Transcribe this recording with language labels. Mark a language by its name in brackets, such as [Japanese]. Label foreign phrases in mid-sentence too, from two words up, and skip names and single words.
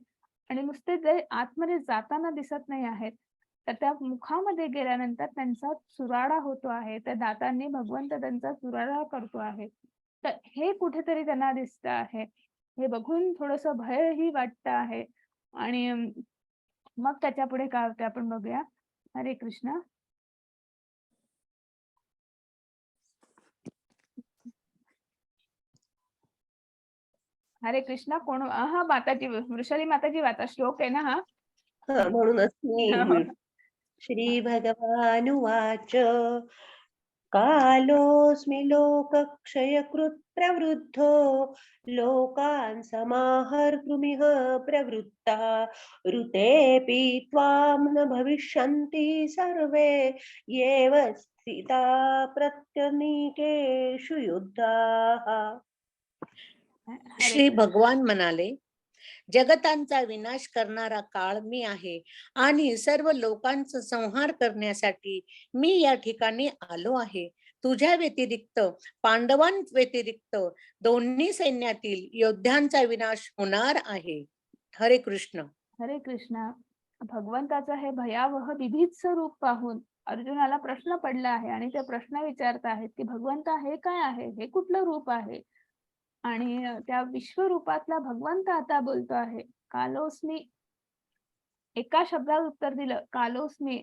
[Marathi] आणि नुसते जे आतमध्ये जाताना दिसत नाही आहेत, तर त्या मुखामध्ये गेल्यानंतर त्यांचा चुराडा होतो आहे. त्या दातांनी भगवंत त्यांचा चुराडा करतो आहे. तर हे कुठेतरी त्यांना दिसत आहे. हे बघून थोडस भयही वाटत आहे. आणि मग त्याच्या पुढे काय होते आपण बघूया. हरे कृष्ण. हरे कृष्ण. कोण हा माताजी, वृषाली माताजी वाचा श्लोक आहे ना हा. म्हणूनच मी [Sanskrit] श्री भगवानुवाच कालोऽस्मि लोकक्षयकृत् प्रवृद्धो लोकान् समाहर्तुमिह प्रवृत्तः ऋतेऽपि त्वां न भविष्यन्ति सर्वे येव स्थिता प्रत्यनीकेषु युद्धाः. [Marathi] श्री भगवान म्हणाले, जगतांचा विनाश करणारा काळ मी आहे आणि सर्व लोकांचा संहार करण्यासाठी मी या ठिकाणी आलो आहे. तुझ्या व्यतिरिक्त, पांडवांव्यतिरिक्त दोन्ही सैन्यातील योद्ध्यांचा विनाश होणार आहे. हरे कृष्ण. हरे कृष्ण. भगवंताचं हे भयावह बिभत्स रूप पाहून अर्जुनाला प्रश्न पडला आहे आणि ते प्रश्न विचारत आहेत की भगवंत हे काय आहे, हे कुठलं रूप आहे. आणि त्या विश्वरूपातला भगवंत आता बोलतो आहे कालोस्मी. एका शब्दात उत्तर दिलं कालोस्मी.